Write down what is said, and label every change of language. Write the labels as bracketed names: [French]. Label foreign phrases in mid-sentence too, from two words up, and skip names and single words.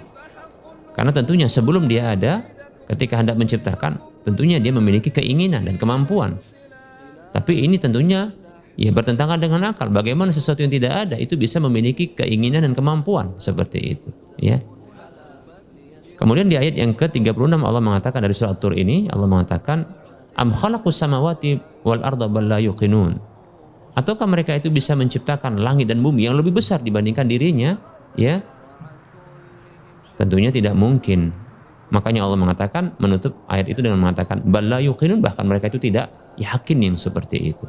[Indonesian] Karena tentunya sebelum dia ada, ketika hendak menciptakan, tentunya dia memiliki keinginan dan kemampuan. Tapi ini tentunya, ya, bertentangan dengan akal. Bagaimana sesuatu yang tidak ada itu bisa memiliki keinginan dan kemampuan seperti itu, ya. Kemudian di ayat yang ke-36 Allah mengatakan dari surah At-Tur ini, Allah mengatakan, [Arabic] أم خلقوا السماوات والأرض بل لا يوقنون. [Indonesian] Ataukah mereka itu bisa menciptakan langit dan bumi yang lebih besar dibandingkan dirinya? Ya, tentunya tidak mungkin. Makanya Allah mengatakan, menutup ayat itu dengan mengatakan [Arabic] بل لا يوقنون, [Indonesian] bahkan mereka itu tidak yakin yang seperti itu.